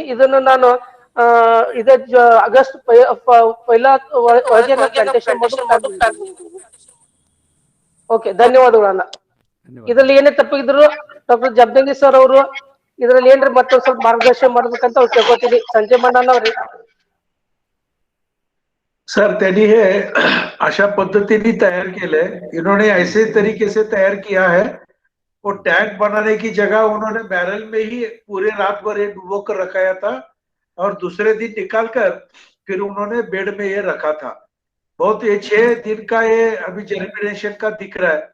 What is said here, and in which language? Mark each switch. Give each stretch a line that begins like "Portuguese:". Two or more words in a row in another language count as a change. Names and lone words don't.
Kannada: ಇದನ್ನು ನಾನು ಇದೇ ಆಗಸ್ಟ್ ಪೈಲಾ ಒಳಗೆ ನಾ ಪ್ಲಾಂಟೇಶನ್ ಮಾಡೋದು. ಓಕೆ, ಧನ್ಯವಾದಗಳನ್ನ. ಇದ್ರಲ್ಲಿ ಏನೇ ತಪ್ಪಿದ್ರು ಡಾಕ್ಟರ್ ಜಬ್ದಂಗಿ ಸರ್ ಅವರು ಇದ್ರಲ್ಲಿ ಏನ್ರಿ ಮತ್ತೊಂದ್ ಸ್ವಲ್ಪ ಮಾರ್ಗದರ್ಶನ ಮಾಡ್ಬೇಕಂತ ಅವ್ರು ಕೇಳ್ಕೊತೀನಿ. संजय मन्ना ಅವ್ರಿ.
Marathi: सर त्यांनी हे अशा पद्धतीने तयार केलंय.
Hindi: इन्होंने ऐसे तरीके से तयार किया है, वो टैंक बनाने की जगह उन्होंने बैरल में ही पूरे रात भर ये डुबो कर रखाया था और दूसरे दिन निकाल कर फिर उन्होंने बेड में ये रखा था. बहुत ये 6 दिन का ये अभी जर्मिनेशन का दिख रहा है.